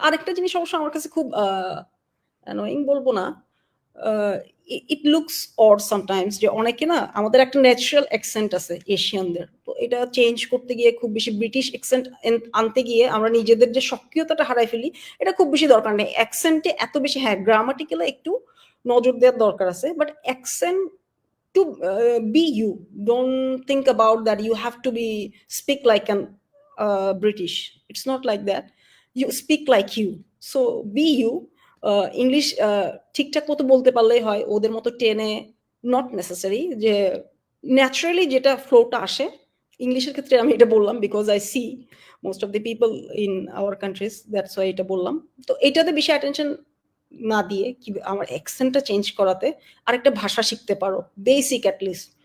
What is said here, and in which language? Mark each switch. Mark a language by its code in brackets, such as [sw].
[bn] আরেকটা জিনিস অবশ্য আমার কাছে খুব অ্যানোয়িং বলবো না, [en] it looks odd sometimes, [bn] যে অনেকে না, আমাদের একটা ন্যাচারাল অ্যাকসেন্ট আছে এশিয়ানদের, তো এটা চেঞ্জ করতে গিয়ে, খুব বেশি ব্রিটিশ অ্যাকসেন্ট আনতে গিয়ে আমরা নিজেদের যে সক্রিয়তাটা হারাই ফেলি। এটা খুব বেশি দরকার নেই অ্যাকসেন্টে এত বেশি। হ্যাঁ, গ্রামাটিক্যালি একটু নজর দেওয়ার দরকার আছে, but accent [en] to be you. Don't think about that you have to be speak like an British. It's not like that. You speak like you, so be you. [bn] English ঠিকঠাক মতো বলতে পারলেই হয়, ওদের মতো টেনে নট নেসেসারি। যে naturally যেটা ফ্লোটা আসে, ইংলিশের ক্ষেত্রে আমি এটা বললাম [en] because I see most of the people in our countries, [bn] that's why এটা বললাম। তো এটাতে বেশি অ্যাটেনশন না দিয়ে কি আমার অ্যাকসেন্টটা চেঞ্জ করাতে আরেকটা ভাষা শিখতে পারো, বেসিক অ্যাটলিস্ট।